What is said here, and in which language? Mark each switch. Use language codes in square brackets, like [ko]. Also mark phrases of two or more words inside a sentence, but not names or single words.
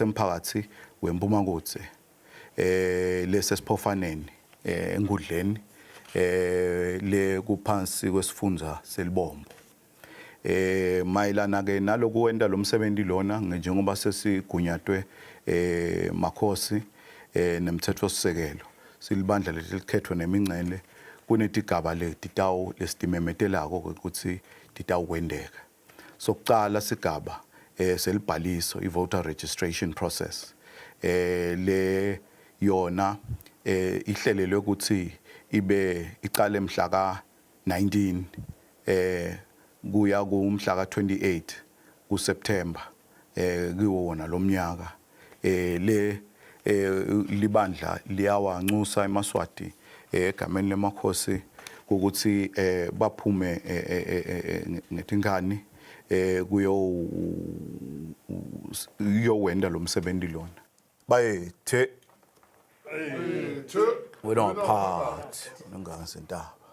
[ss] emphakathi wempumakuthe lesesiphofaneni enkundleni le kuphansi kwesifundza selibombo mayelana ke naloku wenda lomsebenzi lona njengoba sesigunyatwe makhosi nemthetho sisekelo silibandla lelikhetho nemingcele kunetigaba letitawu lesitimemetelako ukuthi titawukwendeka. Sokucala sigaba selibhaliso i- [en] voter registration process [ss] le yona ihlelelwe ukuthi ibe icale mhla ka-19 kuya kumhla ka-28 kuSeptember kiwo wona lomnyaka le libandla liyawancusa emaswati egameni lemakhosi ukuthi baphume ngetinkani uyowenda lo msebenzi lona bayethe wena waphathi nongasentaba